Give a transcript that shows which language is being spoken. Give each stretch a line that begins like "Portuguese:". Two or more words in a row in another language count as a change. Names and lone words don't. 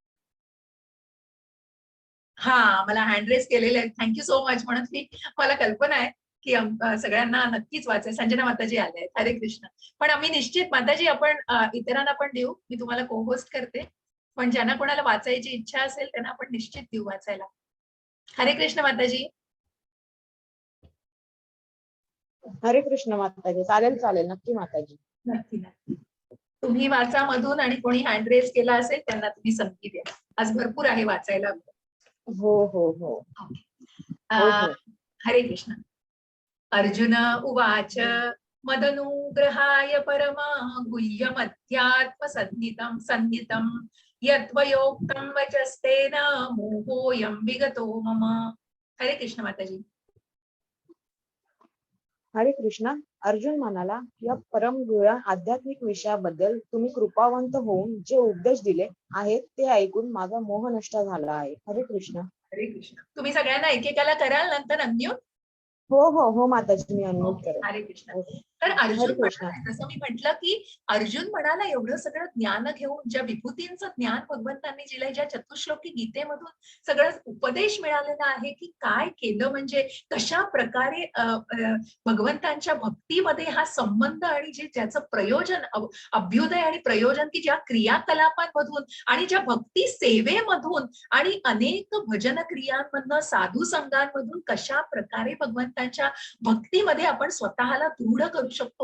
Marathi: हा, मला
English: hand raise
Marathi: केलेले आहेत.
English: Thank you so much.
Marathi: म्हणून मी, मला कल्पना आहे की सगळ्यांना नक्कीच वाचेल. संजना माताजी आले आहेत. हरे कृष्ण. पण आम्ही निश्चित माताजी आपण इतरांना पण देऊ. मी तुम्हाला को होस्ट करते. पण ज्यांना कोणाला वाचायची इच्छा असेल त्यांना आपण निश्चित देऊ वाचायला. हरे कृष्ण माताजी. हरे कृष्ण माताजी. चालेल चालेल, नक्की माताजी. नक्की नक्की. तुम्ही वाचा मधून, आणि कोणी
English: hand raise
Marathi: केला असेल त्यांना तुम्ही संगती द्या. आज भरपूर आहे वाचायला. हो हो हो. हो हो. हरे कृष्ण.
Sanskrit: अर्जुन उवाच मदनुग्रहाय परमा गुह्यमध्यात्मसन्नितं सन्नितं यद्वयोक्तं वचस्तेन मोहोऽयं विगतो मम.
Marathi: हरे कृष्ण माताजी. हरे कृष्ण. अर्जुन म्हणाला, या परमगुह्य आध्यात्मिक विषयाबद्दल तुम्ही कृपावंत होऊन जे उपदेश दिले आहेत ते ऐकून माझा मोह नष्ट झाला आहे. हरे कृष्ण. हरे कृष्ण. तुम्ही सगळ्यांना एकेकाला कराल नंतर अन्य. हो हो हो माताजी, मी अनम्यूट करेन. हरे कृष्ण. तर अर्जुन हरे कृष्ण. म्हणाला, जसं मी म्हटलं की अर्जुन म्हणाला, एवढं सगळं ज्ञान घेऊन, ज्या विभूतींचं ज्ञान भगवंतांनी दिलंय, ज्या चतुश्लोकी गीतेमधून सगळं उपदेश मिळालेला आहे की काय केलं म्हणजे कशा प्रकारे भगवंतांच्या भक्तीमध्ये हा संबंध आणि जे ज्याचं प्रयोजन, अभ्युदय आणि प्रयोजन, की ज्या क्रियाकलापांमधून आणि ज्या भक्ती सेवेमधून आणि अनेक भजन क्रियांमधनं, साधू संघांमधून कशा प्रकारे भगवंतांच्या भक्तीमध्ये आपण स्वतःला दृढ करू शकतो.